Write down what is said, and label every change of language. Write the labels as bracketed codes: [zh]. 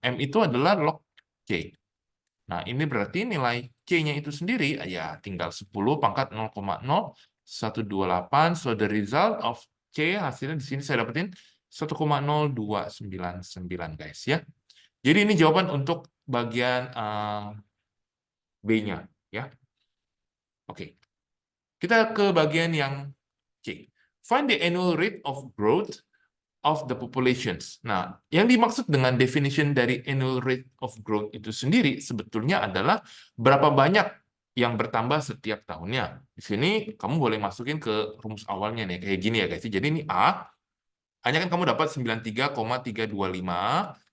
[id] M itu adalah log C. Nah, ini berarti nilai C-nya itu sendiri ya tinggal 10 pangkat 0,0128. [en] So the result of C [id] hasilnya di sini saya dapetin 1,0299 guys ya. Jadi ini jawaban untuk bagian B-nya ya. Oke. Kita ke bagian yang C. [en] Find the annual rate of growth of the populations. [id] Nah, yang dimaksud dengan definition dari [en] annual rate of growth [id] itu sendiri sebetulnya adalah berapa banyak yang bertambah setiap tahunnya. Di sini kamu boleh masukin ke rumus awalnya nih, kayak gini ya guys. Jadi ini A, hanya kan kamu dapat 93,325